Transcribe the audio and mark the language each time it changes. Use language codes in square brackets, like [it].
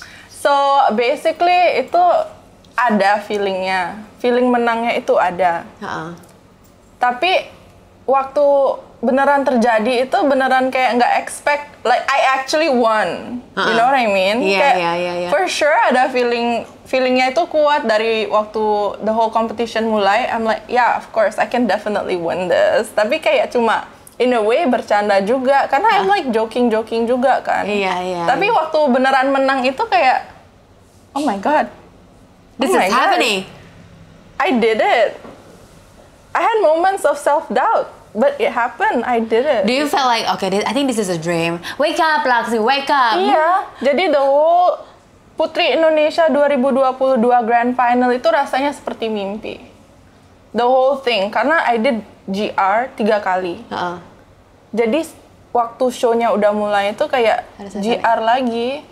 [en] So basically [id] itu ada feelingnya, feeling menangnya itu ada. Tapi waktu beneran terjadi itu beneran kayak nggak [en] expect, like I actually won. You know what I mean? Yeah. For sure [id] ada feelingnya itu kuat dari waktu [en] the whole competition [id] mulai. [en] I'm like, yeah, of course I can definitely win this. [id] Tapi kayak cuma [en] in a way [id] bercanda juga, karena [en] I'm like joking [id] juga kan. Iya. Tapi waktu beneran menang itu kayak, [en] oh my god, this is happening. I did it. I had moments of self-doubt, but it happened. I did it. Do you feel like, okay, I think this is a dream. Wake up, Laksmi, wake up. [id] Iya, jadi [en] the whole [id] Putri Indonesia 2022 Grand Final itu rasanya seperti mimpi. [en] The whole thing, [id] karena [en] I did GR [id] 3 kali. Jadi waktu show-nya udah mulai itu kayak GR lagi.